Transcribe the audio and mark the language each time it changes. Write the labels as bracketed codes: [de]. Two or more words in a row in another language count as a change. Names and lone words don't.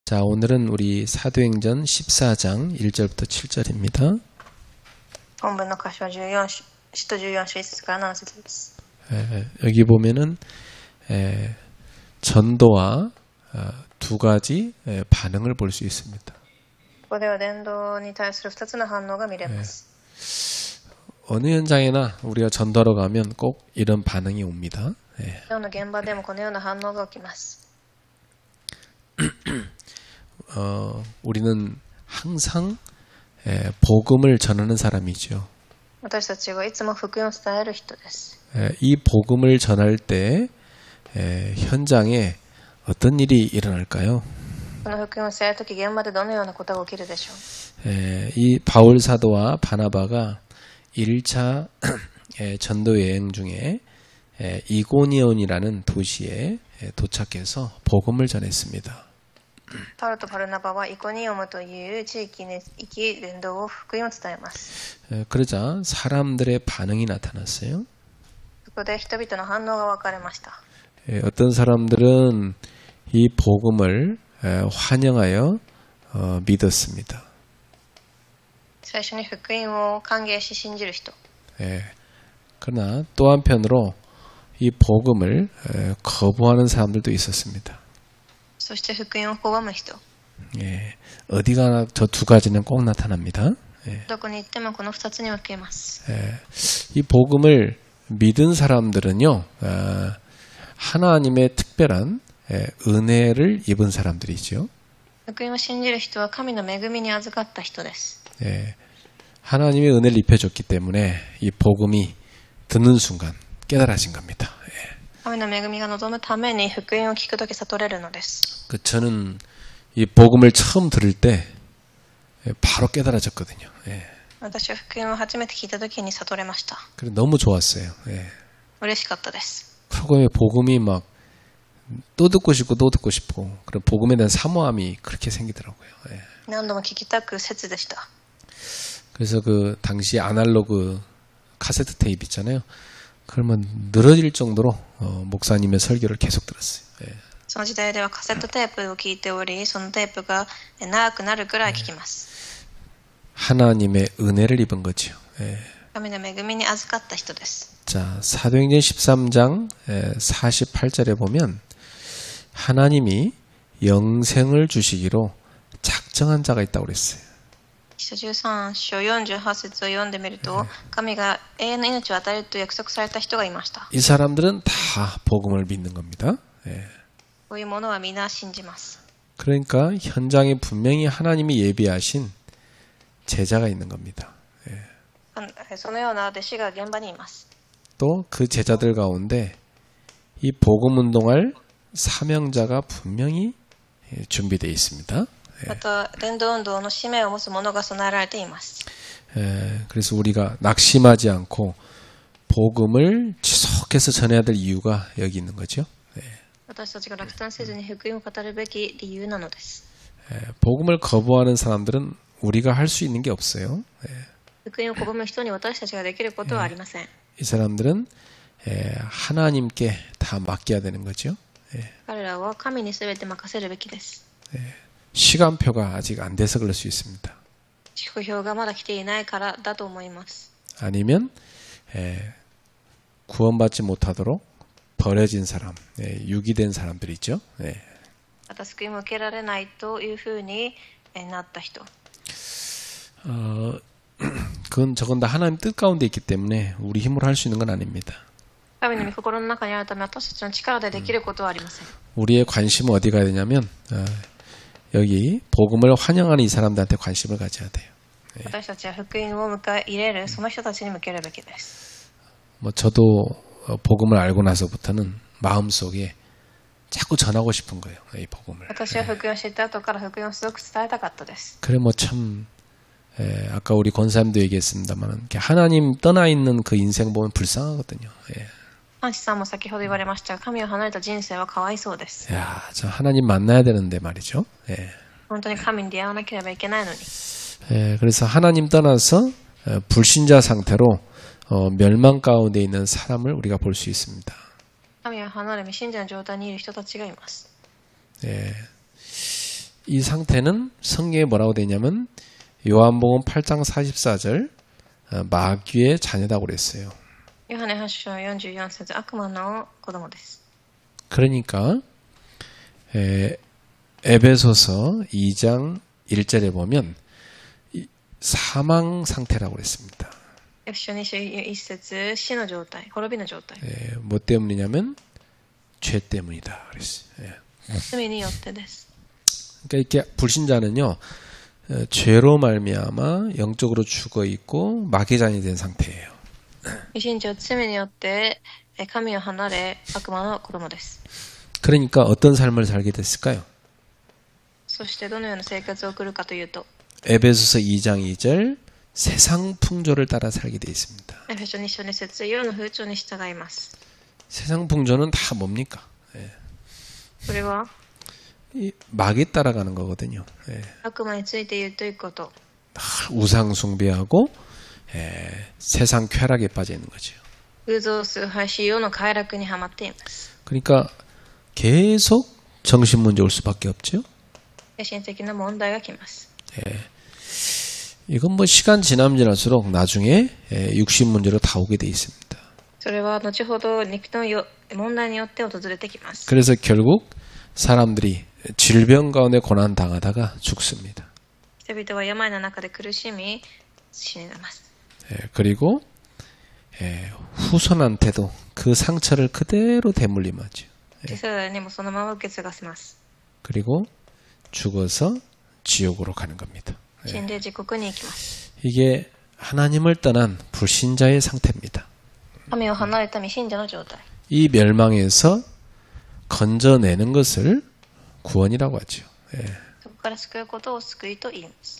[ko] 자, 오늘은 우리 사도행전 14장 1절부터 7절입니다. [ja] 本文の箇所は使徒14章1節から7節です。 [ko] 여기 보면은 전도와 두 가지 반응을 볼 수 있습니다. [ja] ここでは伝道に対する2つの反応が見れます。 [ko] 어느 현장에나 우리가 전도하러 가면 꼭 이런 반응이 옵니다. [ja] 今日の現場でもこのような反応が起きます。 [ko] 우리는 항상 복음을 전하는 사람이죠. [ja] 私たちはいつも福音を伝える人です。 [ko] 이 복음을 전할 때 현장에 어떤 일이 일어날까요? [ja] この福音を伝えるとき現場でどのようなことが起きるでしょう。 [ko] 이 바울 사도와 바나바가 1차 전도 여행 중에 이고니온이라는 도시에 도착해서 복음을 전했습니다. [ja] パウロとバルナバはイコニオムという地域に行き伝道を福音を伝えます。 [ko] 그러자 사람들의 반응이 나타났어요. [ja] そこで人々の反応が分かれました。 [ko] 어떤 사람들은 이 복음을 환영하여 믿었습니다. [ja] 最初に福音を歓迎し信じる人。 [ko] 그러나 또 한편으로 이 복음을 거부하는 사람들도 있었습니다. [ja] そして福音を拒む人。 [ko] 어디 가나 저 두 가지는 꼭 나타납니다. [ja] どこに行ってもこの2つに分けます。 [ko] 이 복음을 믿은 사람들은요, 하나님의 특별한 은혜를 입은 사람들이죠. [ja] 福音を信じる人は神の恵みに預かった人です。 [ko] 하나님의 은혜를 입혀줬기 때문에 이 복음이 듣는 순간 깨달아진 겁니다. [ja] 神の恵みが望むために福音を聞くとき悟れるのです。 [ko] 저는 이 복음을 처음 들을 때 바로 깨달아졌거든요. [ja] 私は福音を初めて聞いたときに悟れました。 [ko] 그래서 너무 좋았어요. [ja] 嬉しかったです。 [ko] 프로그램에 복음이 막 또 듣고 싶고 또 듣고 싶고 그런 복음에 대한 사모함이 그렇게 생기더라고요. [ja] 何度も聞きたく切でした。 [ko] 그래서 그 당시 아날로그 카세트 테이프 있잖아요. 그러면 늘어질 정도로 목사님의 설교를 계속 들었어요. [ja] その時代ではカセットテープを聞いており、そのテープが長くなるくらい聞きます。 [ko] 하나님의 은혜를 입은 거죠. [ja] 神の恵みに預かった人です。 [ko] 자, 사도행전 13장 48절에 보면 하나님이 영생을 주시기로 작정한 자가 있다고 그랬어요. [ja] 使徒13章48節を読んでみると、神が永遠の命を与えると約束された人がいました。 [ko] 이 사람들은 다 복음을 믿는 겁니다. [ja] こういうものは皆信じます。 [ko] 그러니까 현장에 분명히 하나님이 예비하신 제자가 있는 겁니다. [ja] そのような弟子が現場にいます。 [ko] 또 그 제자들 가운데 이 복음 운동할 사명자가 분명히 준비되어 있습니다. [ja] また伝道運動の使命を持つ者が備えられています。 [ko] 그래서 우리가 낙심하지 않고 복음을 지속해서 전해야 될 이유가 여기 있는 거죠. [ja] 私たちが落胆せずに福音を語るべき理由なのです。 [ko] 복음을 거부하는 사람들은 우리가 할 수 있는 게 없어요. [ja] 福音を拒む人に私たちができることはありません。 [ko] 이 사람들은 하나님께 다 맡겨야 되는 거죠. [ja] 彼らは神に全て任せるべきです。 [ko] 시간표가 아직 안 돼서 그럴 수 있습니다. [ja] 祝表がまだ来ていないからだと思います。 [ko] 아니면 구원받지 못하도록 버려진 사람, 유기된 사람들이 있죠. [ja] また救いも受けられないというふうになった人。 [ko] 그건 저건 다 하나님 뜻 가운데 있기 때문에 우리 힘으로 할 수 있는 건 아닙니다. [ja] 神の御心の中にあるため私たちの力でできることはありません。 [ko] 우리의 관심은 어디 가야 되냐면 여기 복음을 환영하는 이 사람들한테 관심을 가져야 돼요. [ja] 私たちは福音を迎え入れるその人たちに向けるべきです。 [ko] 뭐 저도 복음을 알고 나서부터는 마음속에 자꾸 전하고 싶은 거예요. 이 복음을. [ja] 私は福音を知った後から福音をすごく伝えたかったです。 [ko] 그래 뭐 참 아까 우리 권사님도 얘기했습니다만 하나님 떠나 있는 그 인생 보면 불쌍하거든요. [ja] ハンシさんも先ほど言われましたが、神を離れた人生はかわいそうです。 [ko] 야, 저 하나님 만나야 되는데 말이죠. [ja] 本当に神に出会わなければいけないのに。 [ko] 그래서 하나님 떠나서 불신자 상태로 멸망 가운데 있는 사람을 우리가 볼 수 있습니다. [ja] 神を離れ未信者の状態にいる人たちがいます。 [ko] 이 상태는 성경에 뭐라고 되냐면 요한복음 8장 44절 마귀의 자녀다고 그랬어요. [ja] ヨハネ8章44節、悪魔の子供です。 [ko] 그러니까 에베소서 2장 1절에 보면 사망 상태라고 그랬습니다. [ja] エフェソ2章1節、死の状態、滅びの状態。 [ko] 뭐 때문이냐면 죄 때문이다 그랬어요. [ja] 罪によってです。 [ko] 그러니까 이렇게 불신자는요 죄로 말미암아 영적으로 죽어 있고 마귀의 자녀이 된 상태예요. [ja] 未信者は罪によって神を離れ悪魔の子供です。 [ko] 그러니까 어떤 삶을 살게 됐을까요? [ja] そしてどのような生活を送るかというと、 [ko] 에베소서 2장 2절 세상 풍조를 따라 살게 되어 있습니다. [ja] エフェソ2章2節、世の風潮に従います。 [ko] 세상 풍조는 다 뭡니까? [ja] これは [ko] 이 마귀 따라가는 거거든요. [ja] 悪魔についているということ。 [ko] 우상 숭배하고 세상 쾌락에 빠져 있는 거죠. [ja] 偶像崇拝し世の快楽にはまっています。 [ko] 그러니까 계속 정신 문제 올 수밖에 없죠. [ja] 精神的な問題が来ます。 [ko] 이건 뭐 시간 지날수록 나중에 육신 문제로 다 오게 돼 있습니다. [ja] それは後ほど肉の問題によって訪れてきます。 [ko] 그래서 결국 사람들이 질병 가운데 고난 당하다가 죽습니다. [ja] 人々は病の中で苦しみ死にます。 [ko] 그리고 후손한테도 그 상처를 그대로 대물림하죠. [ja] 世代にもそのまま受け継がせます。 [ko] 그리고 죽어서 지옥으로 가는 겁니다. [ja] 死んで地獄に行きます。 [ko] 이게 하나님을 떠난 불신자의 상태입니다. [ja] 神を離れた未信者の状態。 [ko] 이 멸망에서 건져내는 것을 구원이라고 하죠. [ja] そこから救うことを救いと言います。